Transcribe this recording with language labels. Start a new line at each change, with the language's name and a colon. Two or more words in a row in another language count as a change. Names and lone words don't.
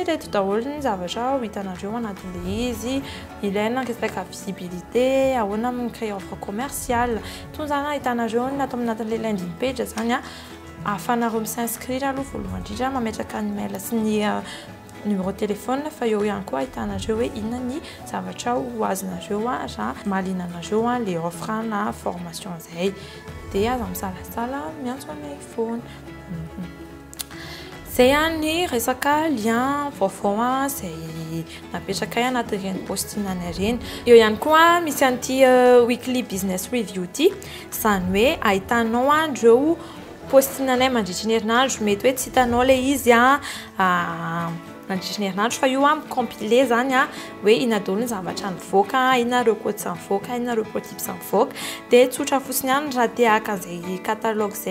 Malagasy: reto daholo ny zavatra ho hitanareo anatin'le izy ilaina resaka visibilité ahoana micréer
French: offre commerciale
Malagasy: toy zany hitanareo ny atao anatin'le
English: landing page
Malagasy: zany ahafahanareo m'inscrire aloha voalohany indrindra mametraka ny mail sy ny
French: numéro de téléphone
Malagasy: fa eo ihany koa ahitanareo hoe inona ny zavatra ho azonareo raha mahalinanareo le offre na formation zay dia aza misalasala miantso anay foana zay ny resaka lien vaovao zay napetraka anatin'ireny postine anay ireny eo ihany koa misy an'ity
English: weekly business review
Malagasy: ity zany hoe ahitanao andreo postine anay mandritra ny herinandro mety hoe tsy hitanao le izy nandritra ny herinandro fa io compilé zany hoe inona daholo ny zavatra nivoaka, inona ireo kôdy tsy nivoaka, inona ireo prototype tsy nivoaka dia tsotra fotsiny ihany raha te haka an'izay catalogue izay